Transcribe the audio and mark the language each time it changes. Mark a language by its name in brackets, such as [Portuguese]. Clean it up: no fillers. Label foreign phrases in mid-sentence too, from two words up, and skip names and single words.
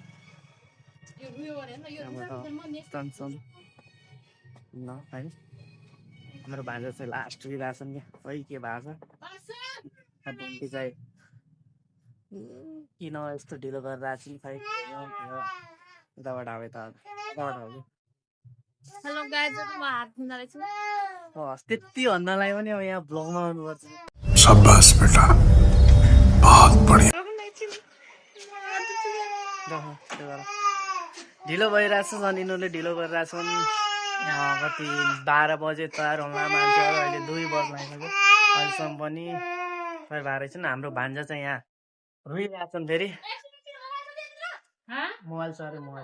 [Nepali] जान्छौँ ल है हाम्रो भान्जा चाहिँ लास्ट दिइरहेछन् क्या खै के भएको छ भोन्टी चाहिँ किन यस्तो ढिलो गरेर आएको छु खै यताबाट अब यताबाट हो कि [English] hello guys [Nepali] म हात धुँदा रहेछु त्यति भन्नलाई पनि अब यहाँ भ्लगमा आउनुपर्छ [Hindi] शाबाश बेटा बहुत बढिया [Nepali] ढिलो भइरहेछ अनि यिनीहरूले ढिलो गरिरहेछन् कति 12 बजे तयार होला मान्छेहरू अहिले 2 बज्न आइसक्यो अहिलेसम्म पनि खै भएर चाहिँ हाम्रो भान्जा चाहिँ यहाँ रोइरहेछन् फेरि मोबाइल छ अरे मोबाइल